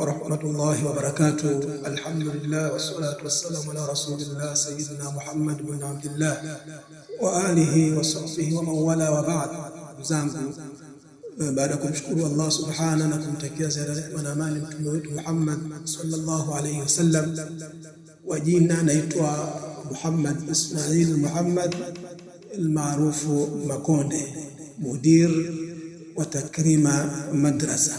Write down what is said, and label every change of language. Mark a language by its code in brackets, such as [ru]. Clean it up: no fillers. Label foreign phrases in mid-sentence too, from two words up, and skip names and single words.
[ar] ورحمة الله وبركاته. الحمد لله والصلاة والسلام على رسول الله سيدنا محمد بن عبد الله وآله وصحبه ومن والاه وبعد. [sw] Zangu baada kumshukuru Allah subhanahu na kumtakia rehema na amani mtume wetu Muhammad [ar] صلى الله عليه وسلم, [sw] wa jina naitwa Muhammad Ismail Muhammad almaarufu Makonde, mudir wa Takrima Madrasa.